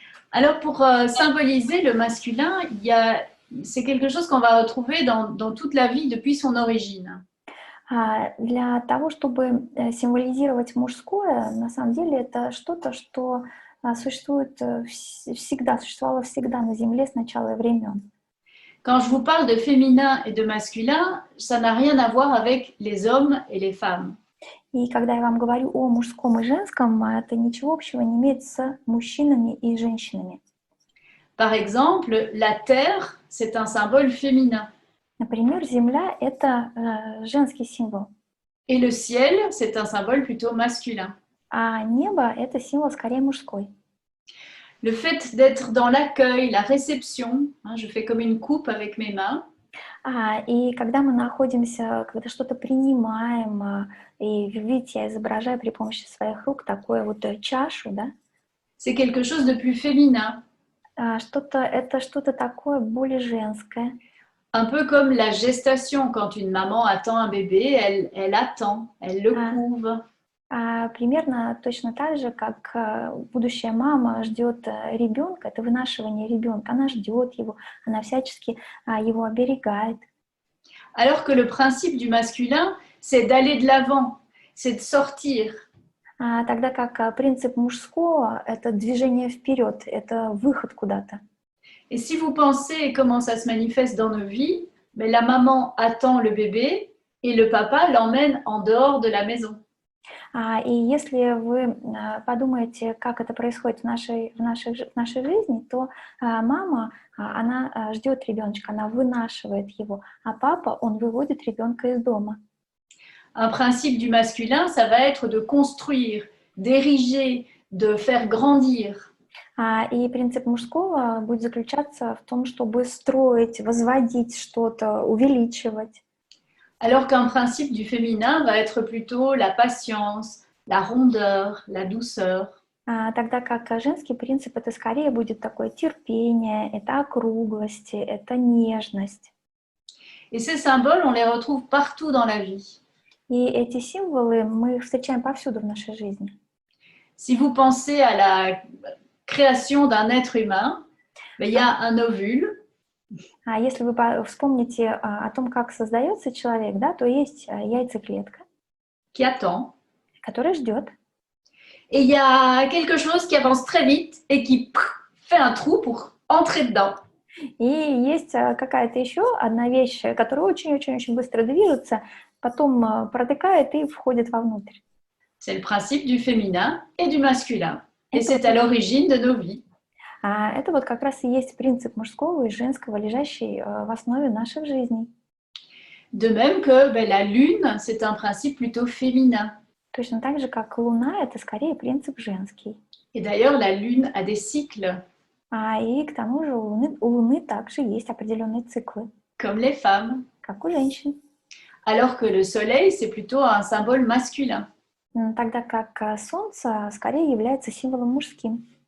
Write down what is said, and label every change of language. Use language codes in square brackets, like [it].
[fr] Alors pour symboliser le masculin, c'est quelque chose qu'on va retrouver dans toute la vie depuis son origine. [ru] Для того, чтобы символизировать мужское, на самом деле это что-то, что существовало всегда на Земле с начала времен. [fr] Quand je vous parle de féminin et de masculin, ça n'a rien à voir avec les hommes et les femmes. [ru] И когда я вам говорю о мужском и женском, это ничего общего не имеет с мужчинами и женщинами. [fr] Par exemple, la terre, c'est un symbole féminin. [ru] Например, Земля — это женский символ. [fr] Et le ciel, c'est un symbole plutôt masculin. [ru] А небо — это символ скорее мужской. [fr] Le fait d'être dans l'accueil, la réception, je fais comme une coupe avec mes mains. [ru] И когда мы находимся, когда что-то принимаем, и видите, я изображаю при помощи своих рук такую вот чашу, да? [fr] C'est quelque chose de plus féminin. [ru] Это что-то такое более женское. [fr] Un peu comme la gestation, quand une maman attend un bébé, elle attend, elle le couve. [ru] Примерно точно так же, как будущая мама ждет ребенка, это вынашивание ребенка, она ждет его, она всячески его оберегает. [fr] Alors que le principe du masculin, c'est d'aller de l'avant, c'est de sortir. [ru] Тогда как принцип мужского — это движение вперед, это выход куда-то. [fr] Et si vous pensez comment ça se manifeste dans nos vies, la maman attend le bébé et le papa l'emmène en dehors de la maison. [ru] И если вы подумаете, как это происходит в нашей жизни, то мама, она ждет ребеночка, она вынашивает его, а папа, он выводит ребенка из дома. [fr] Un principe du masculin, ça va être de construire, d'ériger, de faire grandir. [ru] И принцип мужского будет заключаться в том, чтобы строить, возводить что-то, увеличивать. [fr] Alors qu'un principe du féminin va être plutôt la patience, la rondeur, la douceur. [ru] Тогда как женский принцип это скорее будет такое терпение, это округлости, это нежность. [fr] Et ces symboles, on les retrouve partout dans la vie. [ru] И эти символы мы их встречаем повсюду в нашей жизни. [fr] Si vous pensez à la création d'un être humain, il y a un ovule. [ru] Если вы вспомните о том, как создается человек, да, то есть яйцеклетка, [fr] Qui attend. [ru] которая ждет. [fr] Et il y a quelque chose qui avance très vite et qui fait un trou pour entrer dedans. [ru] И есть какая-то еще одна вещь, которая очень-очень-очень быстро движется, потом протыкает и входит вовнутрь. [fr] C'est le principe du féminin et du masculin. Et c'est à l'origine de nos vies. [ru] Это вот как раз и есть принцип мужского и женского, лежащий в основе наших жизней. [fr] De même que la lune, c'est un principe plutôt féminin. [ru] Точно так же, как Луна, это скорее принцип женский. [fr] Et d'ailleurs, la lune a des cycles. [ru] И к тому же у Луны также есть определенные циклы. [fr] Comme les femmes. [ru] Как у женщин. [fr] Alors que le soleil, c'est plutôt un symbole masculin. [ru] Тогда как Солнце скорее является символом мужским.